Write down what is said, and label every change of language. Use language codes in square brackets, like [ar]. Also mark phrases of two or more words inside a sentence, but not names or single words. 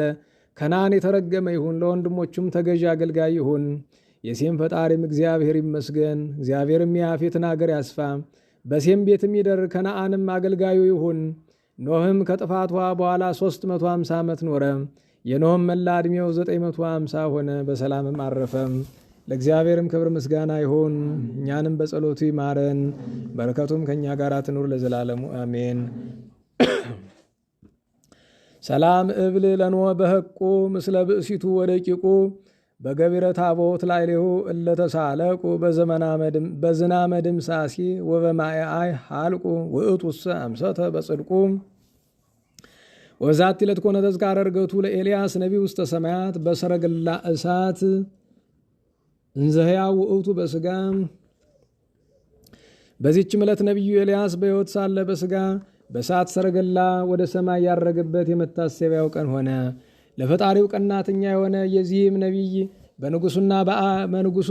[am] ከነዓን የተረገመ ይሁን፣ ለወንድሞቹም ተገዢ አገልጋይ ይሁን። የሴም ፈጣሪም እግዚአብሔር ይመስገን። እግዚአብሔርም የያፌትን አገር ያስፋ፣ በሴም ቤትም ይደር፣ ከነዓንም አገልጋዩ ይሁን። ኖኅም ከጥፋት ውሃ በኋላ 350 ዓመት ኖረ። የኖኅም መላ ዕድሜው 950 ሆነ፣ በሰላምም አረፈ። ለእግዚአብሔርም ክብር ምስጋና ይሁን፣ እኛንም በጸሎቱ ይማረን፣ በረከቱም ከእኛ ጋር ትኑር ለዘላለሙ አሜን። [gez] ሰላም እብል ለኖኅ በሕቁ ምስለ ብእሲቱ ወደቂቁ በገቢረ ታቦት ላዕሌሁ እለተሳለቁ በዝናመ ድምሳሲ ወበማይ ሃልቁ ውእቱሰ አምሰተ በጽድቁ። ወዛቲ ዕለት ኮነ ተዝካረ ዕርገቱ ለኤልያስ ነቢይ ውስተ ሰማያት በሰረገላ እሳት እንዘ ሕያው ውእቱ በሥጋ። [am] በዚህችም ዕለት ነቢዩ ኤልያስ በሕይወት ሳለ በሥጋ በእሳት ሰረገላ ወደ ሰማይ ያረገበት የመታሰቢያው ቀን ሆነ። ለፈጣሪው ቀናተኛ የሆነ የዚህም ነቢይ በንጉሡ